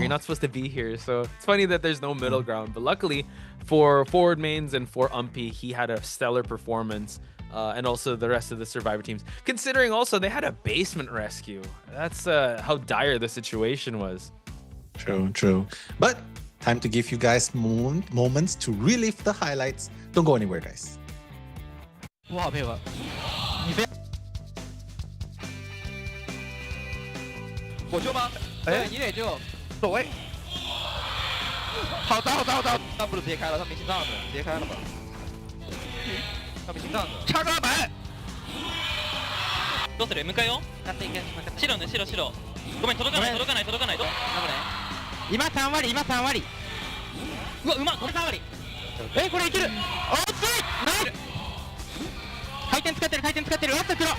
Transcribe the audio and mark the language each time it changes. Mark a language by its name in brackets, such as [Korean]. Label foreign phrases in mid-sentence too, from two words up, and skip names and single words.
[English] You're not supposed to be here. So it's funny that there's no middle ground. But luckily for forward mains and for Umpy, he had a stellar performance. And also the rest of the survivor teams, considering also they had a basement rescue. That's how dire the situation was. True. But time to give you guys moments to relive the highlights. Don't go anywhere, guys. Wow, [Chinese] 火球吗？哎，一垒就走位。好打，那不是直接开了，他没心脏的，直接开了吧。他没心脏的。插个白。 [Japanese] どうする？向かいよ。白ね、白。ごめん、届かない。今3割。うわ、うまっ、これ3割。これいける。おっつい。回転使ってる。ラスト黒。